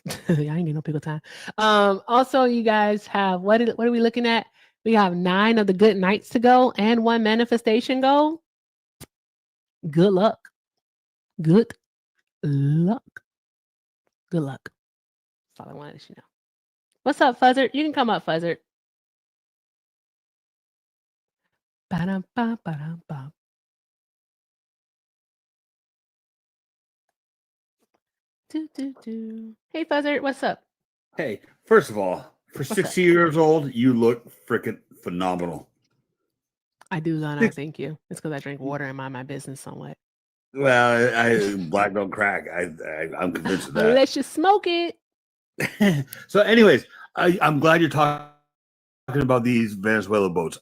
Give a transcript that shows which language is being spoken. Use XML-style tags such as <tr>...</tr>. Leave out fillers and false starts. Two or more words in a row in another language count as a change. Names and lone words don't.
<en>I ain't getting no pickle time. Also, you guys have, what are we looking at? We have 9 of the good nights to go and 1 manifestation goal. Good luck. Good luck. Good luck. That's all I wanted to know. What's up, Fuzzard? You can come up, Fuzzard. Ba-dum-ba-ba-dum-bum. Hey, Fuzzard, what's up? Hey, first of all, for 60 years old, you look freaking phenomenal. I do not thank you. It's because I drink water and mind my business somewhat. Well, black don't crack. I'm convinced of that. Unless you smoke it. So, anyways, I'm glad you're talking about these Venezuela boats.</en>